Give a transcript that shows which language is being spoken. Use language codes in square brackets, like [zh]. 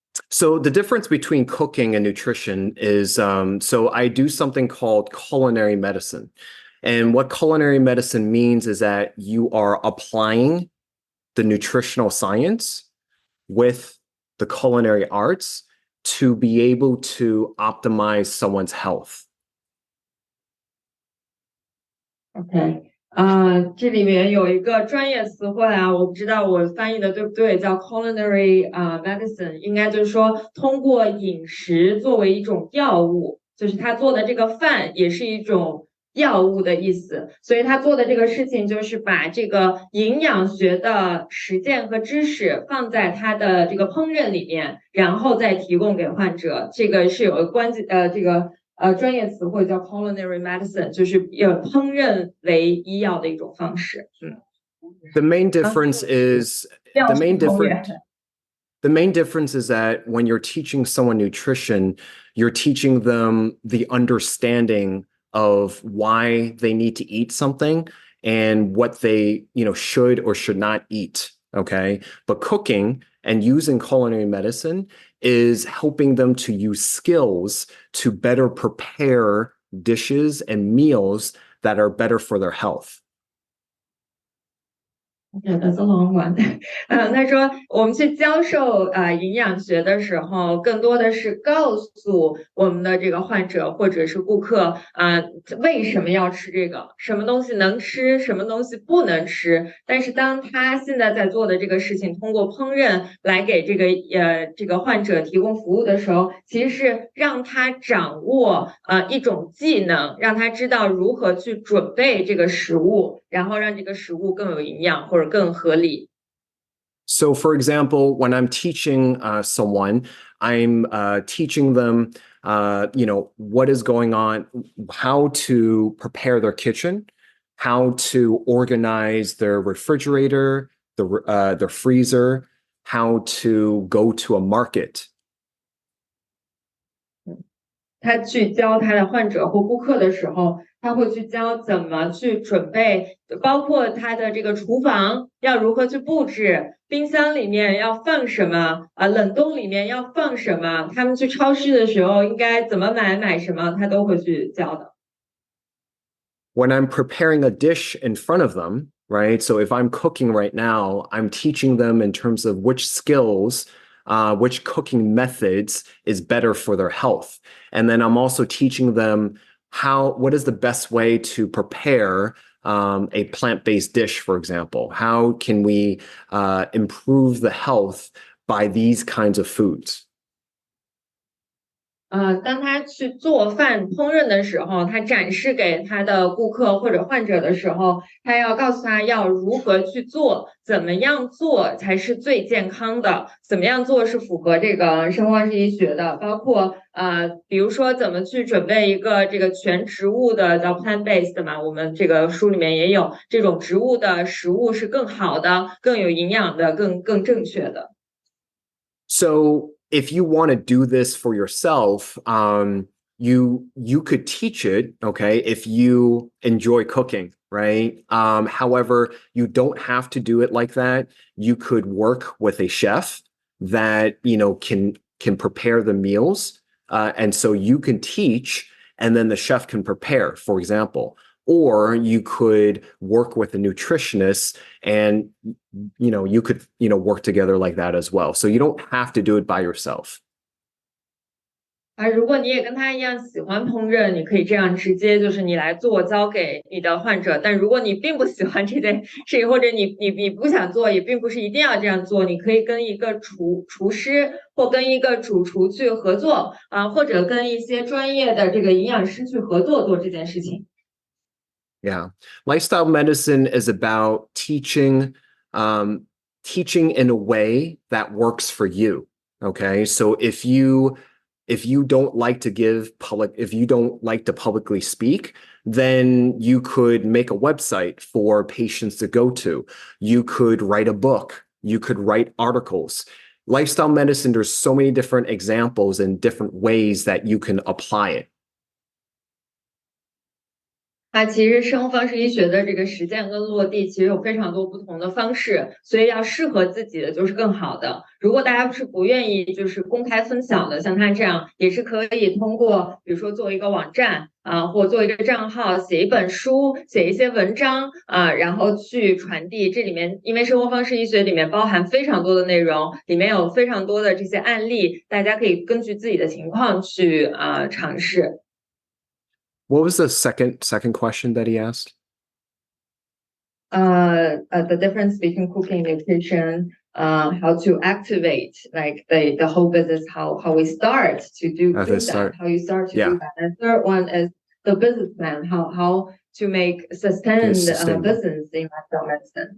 [en] So the difference between cooking and nutrition is, so I do something called culinary medicine. And what culinary medicine means is that you are applying the nutritional science with the culinary arts to be able to optimize someone's health. [zh] OK，这里面有一个专业词汇我不知道我翻译的对不对，叫 culinary medicine， 应该就是说通过饮食作为一种药物，就是他做的这个饭也是一种药物的意思，所以他做的这个事情就是把这个营养学的实践和知识放在他的这个烹饪里面，然后再提供给患者。这个是有个这个专业词汇叫 culinary medicine， 就是烹饪为医药的一种方式。 [en] The main difference is the main difference is that when you're teaching someone nutrition, you're teaching them the understanding of why they need to eat something and what they, should or should not eat. Okay. But cooking and using culinary medicine is helping them to use skills to better prepare dishes and meals that are better for their health. Yeah, that's a long one. [zh] 他说我们去教授营养学的时候，更多的是告诉我们的这个患者或者是顾客为什么要吃这个，什么东西能吃，什么东西不能吃。但是当他现在在做的这个事情，通过烹饪来给这个患者提供服务的时候，其实是让他掌握一种技能，让他知道如何去准备这个食物，然后让这个食物更有营养或者更合理。 [en] So, for example, when I'm teaching someone, I'm teaching them, what is going on, how to prepare their kitchen, how to organize their refrigerator, their freezer, how to go to a market. [zh] 他去教他的患者或顾客的时候，他会去教怎么去准备，包括他的这个厨房要如何去布置，冰箱里面要放什么啊，冷冻里面要放什么，他们去超市的时候应该怎么买什么，他都会去教的。 [en] When I'm preparing a dish in front of them, right? So if I'm cooking right now, I'm teaching them in terms of which skills, which cooking methods is better for their health. And then I'm also teaching them what is the best way to prepare a plant-based dish, for example? How can we improve the health by these kinds of foods? [zh] 当他去做饭烹饪的时候，他展示给他的顾客或者患者的时候，他要告诉他要如何去做，怎么样做才是最健康的，怎么样做是符合这个生活方式医学的，包括比如说怎么去准备一个这个全植物的叫 plant-based 嘛，我们这个书里面也有这种植物的食物是更好的、更有营养的、更正确的。 [en] So if you want to do this for yourself, you could teach it, okay, if you enjoy cooking, right? However, you don't have to do it like that. You could work with a chef that can prepare the meals, and so you can teach, and then the chef can prepare, for example. Or you could work with a nutritionist and you could work together like that as well. So you don't have to do it by yourself. [zh] 如果你也跟他一样喜欢烹饪，你可以这样直接就是你来做，交给你的患者。但如果你并不喜欢这件事情，或者你不想做，也并不是一定要这样做，你可以跟一个厨师或跟一个主厨去合作或者跟一些专业的这个营养师去合作做这件事情。 [en] Yeah. Lifestyle medicine is about teaching in a way that works for you. Okay. So if you don't like to if you don't like to publicly speak, then you could make a website for patients to go to. You could write a book. You could write articles. Lifestyle medicine, there's so many different examples and different ways that you can apply it. [zh] 它其实生活方式医学的这个实践跟落地，其实有非常多不同的方式，所以要适合自己的就是更好的。如果大家是不愿意就是公开分享的，像他这样，也是可以通过比如说做一个网站或做一个账号，写一本书，写一些文章然后去传递。这里面因为生活方式医学里面包含非常多的内容，里面有非常多的这些案例，大家可以根据自己的情况去尝试。 [en] What was the second question that he asked? The difference between cooking and nutrition, how to activate like the whole business, how we start to do that, how you start to do that. And third one is the business plan, how to make sustained business in lifestyle medicine.